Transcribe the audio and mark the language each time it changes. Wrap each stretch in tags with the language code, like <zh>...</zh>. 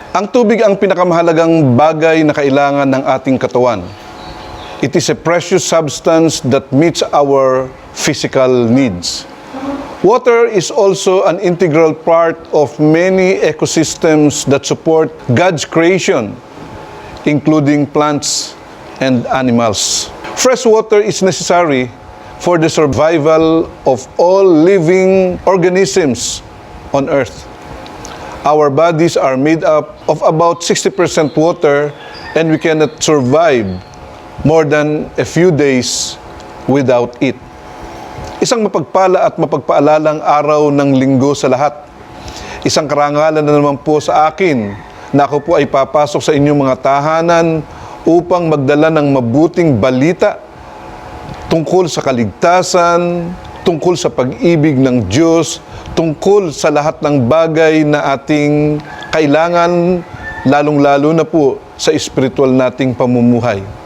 <tl>Ang tubig ang pinakamahalagang bagay na kailangan ng ating katawan.</tl> <en>It is a precious substance that meets our physical needs. Water is also an integral part of many ecosystems that support God's creation, including plants and animals. Fresh water is necessary for the survival of all living organisms on earth. Our bodies are made up of about 60% water, and we cannot survive more than a few days without it.</en> <tl>Isang mapagpala at mapagpaalalang araw ng linggo sa lahat. Isang karangalan na naman po sa akin na ako po ay papasok sa inyong mga tahanan upang magdala ng mabuting balita tungkol sa kaligtasan, tungkol sa pag-ibig ng Diyos, tungkol sa lahat ng bagay na ating kailangan, lalong-lalo na po sa espiritual nating pamumuhay.</tl>